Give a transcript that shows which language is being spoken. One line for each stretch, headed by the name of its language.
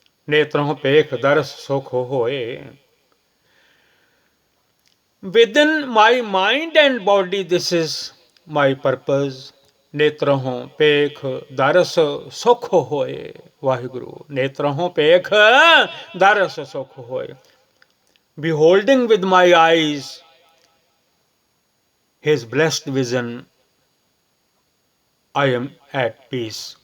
Punjabi: नेत्रों पेख दर्श सुख होए.
English: Within my mind and body, this is my purpose.
Punjabi: नेत्रों पेख दर्श सुख होए वाहिगुरु. नेत्रों पेख दर्श सुख होए.
English: Beholding with my eyes His blessed vision, I am at peace.